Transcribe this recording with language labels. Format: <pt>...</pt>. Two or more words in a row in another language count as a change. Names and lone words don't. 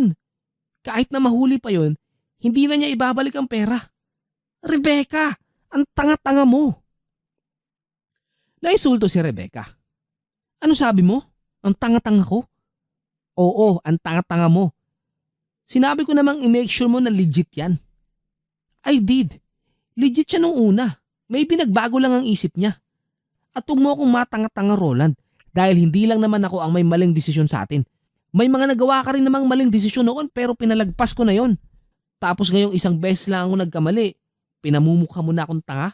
<tl>Kahit na mahuli pa yun, hindi na niya ibabalik ang pera. Rebecca, ang tanga-tanga mo. Naisulto si Rebecca. Ano sabi mo? Ang tanga-tanga ko? Oo, ang tanga-tanga mo. Sinabi ko namang</tl> <en>i-make sure</en> <tl>mo na legit yan.</tl> <en>I did.</en> <tl>Legit siya nung una. May binagbago lang ang isip niya. At huwag mo akong matanga-tanga, Roland. Dahil hindi lang naman ako ang may maling desisyon sa atin. May mga nagawa ka rin namang maling desisyon noon pero pinalagpas ko na yon. Tapos ngayong isang beses lang ako nagkamali, pinamumukha mo na akong tanga?</tl>